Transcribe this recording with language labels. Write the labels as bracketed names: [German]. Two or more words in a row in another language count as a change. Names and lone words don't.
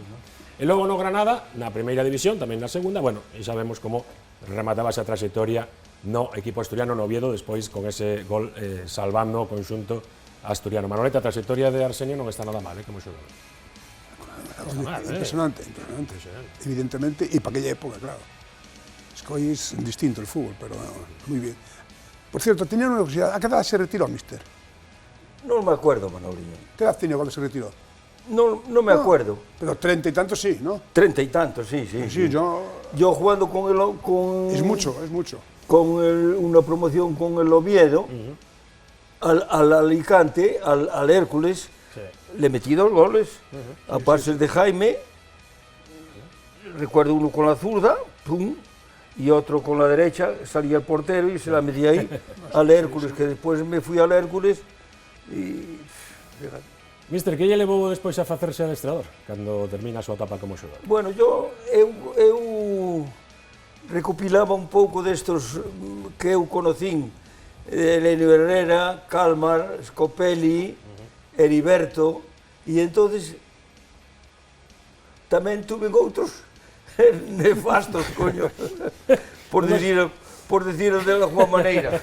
[Galician] E logo no Granada, na primeira división, tamén na segunda, bueno, e sabemos como remataba esa trayectoria no equipo asturiano no Oviedo, despois con ese gol salvando o conxunto asturiano. Manoleta, a trayectoria de Arsenio non está nada mal, como xogador. Impresionante. Evidentemente, e para aquella época, claro. [Spanish] Es que hoy es distinto el fútbol, pero muy bien. Por cierto, tenía una curiosidad, ¿a qué edad se retiró, mister? Non me acuerdo, Manoliño. ¿Qué edad tenía cuando se retiró? No me acuerdo. Pero 30 y tantos sí, ¿no? 30 y tantos, sí. Sí, yo jugando con el... Es mucho. Con una promoción con el Oviedo, al Alicante, al Hércules, le metí 2 goles, a pases de Jaime, recuerdo uno con la zurda, pum, y otro con la derecha, salía el portero y se la metí ahí al Hércules, que después me fui al Hércules y... [Galician] Mister, que lle levou despois a facerse adestrador, cando termina a súa etapa como xogador? Bueno, eu recopilaba un pouco destos que eu conocín, Elenio Herrera, Calmar, Scopelli, Heriberto, e entonces tamén tuve outros nefastos, coño, [Spanish] por decirlo de alguma maneira.